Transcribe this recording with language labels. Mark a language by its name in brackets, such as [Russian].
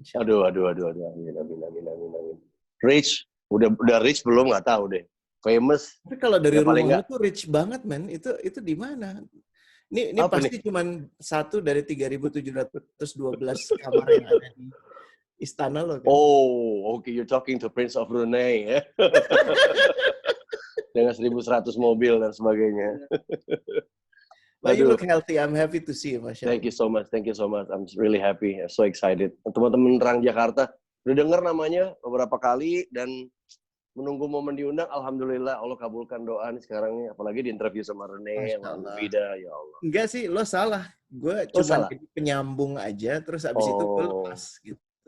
[Indonesian] Aduh. Amin. Rich, udah rich belum nggak tahu deh. Famous. Tapi kalau dari rumah lo tuh rich banget, man. Itu di mana? Ini pasti cuma satu dari 3.712 kamar yang ada di istana lo kan? [English] Oh, okay. You're talking to Prince of Brunei ya. [Indonesian] Dengan 1.100 mobil dan sebagainya. [English] But you look healthy. I'm happy to see you, Masya Allah. Thank you so much. I'm really happy. I'm so excited. [Indonesian] Teman-teman Terang Jakarta udah dengar namanya beberapa kali dan menunggu momen diundang. Alhamdulillah Allah kabulkan doa nih sekarang nih. Apalagi di interview sama Rene, sama Vida, ya Allah. Enggak sih, lo salah. Gue cuma penyambung aja, terus abis itu gue lepas gitu.